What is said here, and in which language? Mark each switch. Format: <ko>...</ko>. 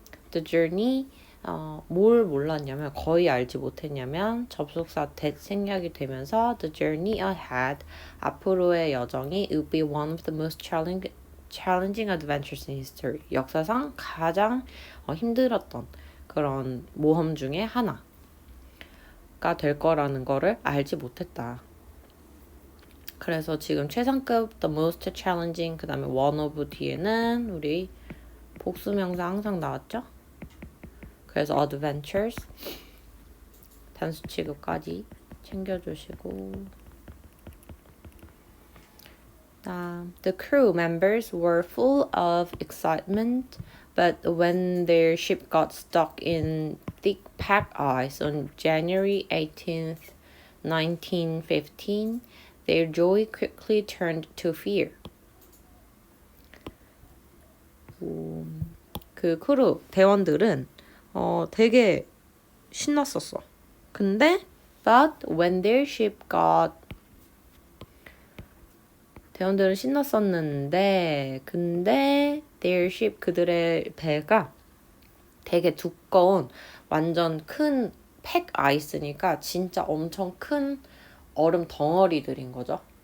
<ko>The journey 뭘 몰랐냐면 거의 알지 못했냐면 접속사 that 생략이 되면서</ko> <en>The journey ahead</en> <ko>앞으로의 여정이</ko> <en>would be one of the most challenging adventures in history</en> <ko>역사상 가장 힘들었던 그런 모험 중에 하나가 될 거라는 거를 알지 못했다. 그래서 지금 최상급 the most challenging 그 다음에 one of 뒤에는 우리 복수명사 항상 나왔죠? 그래서 adventures 단수 취급까지 챙겨주시고</ko> <en>The crew members were full of excitement, but when their ship got stuck in thick pack ice on January 18th, 1915, their joy quickly turned to fear.</en> <ko>그 크루 대원들은 되게 신났었어. 근데</ko> <en>but when their ship got</en> <ko>대원들은 신났었는데 근데 their ship 그들의 배가 되게 두꺼운 완전 큰 팩 아이스니까 진짜 엄청 큰 얼음 덩어리들인 거죠.</ko>